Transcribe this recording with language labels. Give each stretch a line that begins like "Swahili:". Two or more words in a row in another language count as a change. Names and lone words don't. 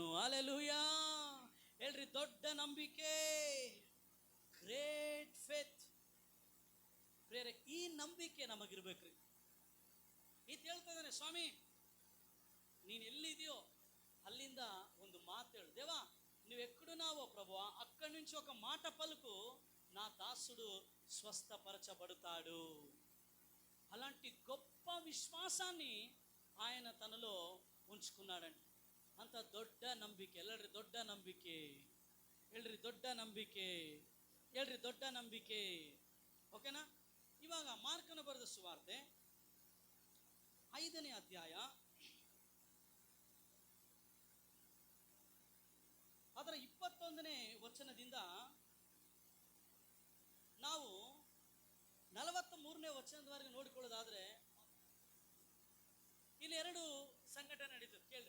Kannada: ಹಲ್ಲೆಲೂಯಾ. ಹೇಳ್ರಿ, ದೊಡ್ಡ ನಂಬಿಕೆ,
English: great faith.
Kannada: ಪ್ರೇರೆ ಈ ನಂಬಿಕೆ ನಮಗಿರ್ಬೇಕ್ರಿ. ಈತ ಹೇಳ್ತಾ ಇದ್ದಾನೆ, ಸ್ವಾಮಿ ನೀನು ಎಲ್ಲಿದೆಯೋ అಲ್ಲಿంద ಒಂದು ಮಾತು ಹೇಳು.
Telugu: దేవా నువ్వు ఎక్కడున్నావో ప్రభువా అక్కడి నుంచి ఒక మాట పలుకు, నా దాసుడు స్వస్థపరచబడతాడు. అలాంటి గొప్ప విశ్వాసాన్ని ఆయన తనలో ఉంచుకున్నాడండి.
Kannada: ಅಂತ ದೊಡ್ಡ ನಂಬಿಕೆ. ಎಲ್ಲರಿ ದೊಡ್ಡ ನಂಬಿಕೆ ಹೇಳ್ರಿ, ದೊಡ್ಡ ನಂಬಿಕೆ ಹೇಳ್ರಿ, ದೊಡ್ಡ ನಂಬಿಕೆ. ಓಕೆನಾ? ಇವಾಗ ಮಾರ್ಕನ ಬರೆದ ಸುವಾರ್ತೆ 5ನೇ ಅಧ್ಯಾಯ ಅದರ 21ನೇ ವಚನದಿಂದ ನಾವು 43ನೇ ವಚನದವರೆಗೆ ನೋಡಿಕೊಳ್ಳೋದಾದ್ರೆ, ಇಲ್ಲಿ 2 ಸಂಘಟನೆ ನಡೀತದೆ ಕೇಳ್ರಿ.